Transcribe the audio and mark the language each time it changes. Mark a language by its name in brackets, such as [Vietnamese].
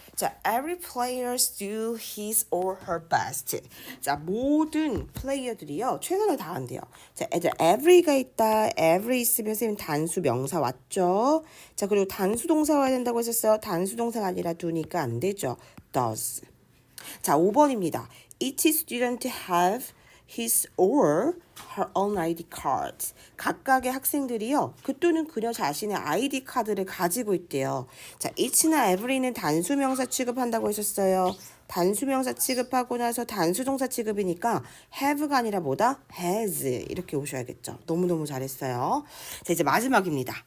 [English] 자, every players do his or her best. [Korean] 자, 모든 플레이어들이요 최선을 다한대요. 자, 애들 every가 있다. every 있으면 선생님 단수 명사 왔죠. 자, 그리고 단수 동사 와야 된다고 했었어요. 단수 동사가 아니라 do니까 안 되죠. does. 자, 5번입니다. Each student have his or her own ID cards. 각각의 학생들이요. 그 또는 그녀 자신의 ID 카드를 가지고 있대요. 자, each나 every는 단수명사 취급한다고 했었어요. 단수명사 취급하고 나서 단수동사 취급이니까 have가 아니라 뭐다? has 이렇게 오셔야겠죠. 너무너무 잘했어요. 자, 이제 마지막입니다.